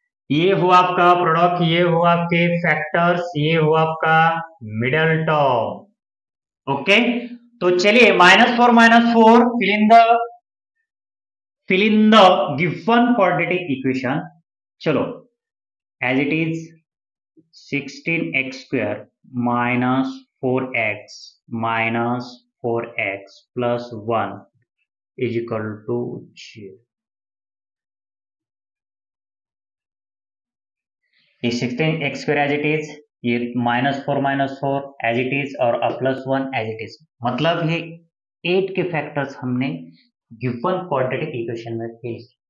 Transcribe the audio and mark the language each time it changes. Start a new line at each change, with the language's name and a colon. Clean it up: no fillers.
Hindi: ये हुआ आपका प्रोडक्ट, ये हुआ आपके फैक्टर्स, ये हुआ आपका मिडल टर्म। ओके, तो चलिए -4
English: fill in the given quadratic equation। चलो, as it is 16x² minus 4x minus 4x plus 1 is equal to 0।
Hindi: ये 16x²
English: as it is,
Hindi: ये -4 as it is, और +1 as it is, मतलब ये 8 के factors हमने गिवन क्वाड्रेटिक इक्वेशन में fill.